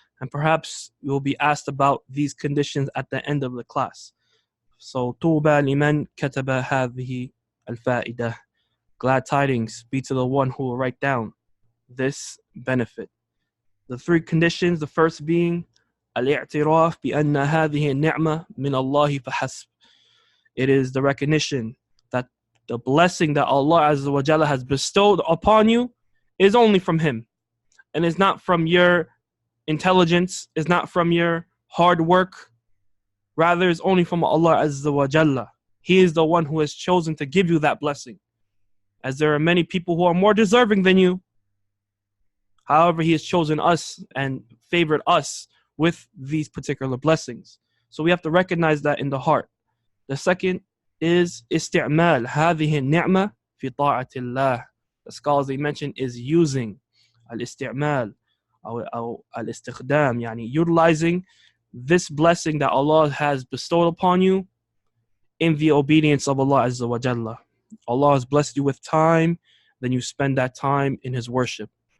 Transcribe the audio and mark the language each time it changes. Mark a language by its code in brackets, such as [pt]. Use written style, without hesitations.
[en] And perhaps you will be asked about these conditions at the end of the class. [ar] So, Tuba liman kataba hadhihi al-fa'idah. [en] Glad tidings be to the one who will write down this benefit. The 3 conditions, the first being [ar] الاعتراف بأن هذه النعمة من الله فحسب. [en] It is the recognition that the blessing that Allah Azza wa Jalla has bestowed upon you is only from Him, and is not from your intelligence, is not from your hard work. Rather, is only from Allah Azza wa Jalla. He is the one who has chosen to give you that blessing, as there are many people who are more deserving than you. However, He has chosen us and favored us with these particular blessings. So we have to recognize that in the heart. The second is [ar] استعمال هذه النعمة في طاعة الله. [en] The scholars they mention is using [ar] الاستعمال أو الاستخدام, [en] يعني utilizing this blessing that Allah has bestowed upon you in the obedience of Allah Azza wa Jalla. Allah has blessed you with time, then you spend that time in His worship.